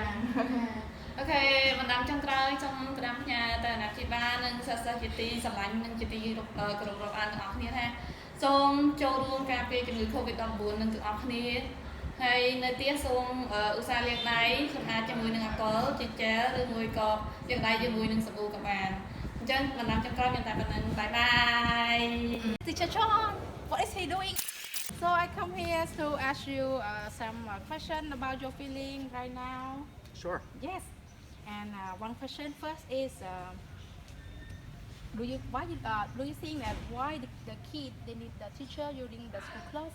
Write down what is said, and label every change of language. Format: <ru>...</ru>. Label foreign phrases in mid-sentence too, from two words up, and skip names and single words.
<km>អូខេបណ្ដាំចុងក្រោយចង់ក្តាំផ្ញើទៅអាណាព្យាបាលនិងសិស្សជាទីស្រឡាញ់និងជាទីគោរពរាប់អានទាំងអស់គ្នាថាសូមចូលរួមការពារជំងឺ Covid-19 នឹងទាំងអស់គ្នាហើយនៅទីសូមឧស្សាហ៍លាងដៃសម្អាតជាមួយនឹងអាល់កុលជាជែលឬមួយក៏លាងដៃជាមួយនឹងសាប៊ូក៏បានអញ្ចឹងបណ្ដាំចុងក្រោយមានតែប៉ុណ្្នឹងបាយបាយ</km> <en>Teacher Chong what is he doing so I come here to ask you some question about your feeling right now Sure. Yes and one question first is do you think that why the kid they need the teacher during the school class?</en>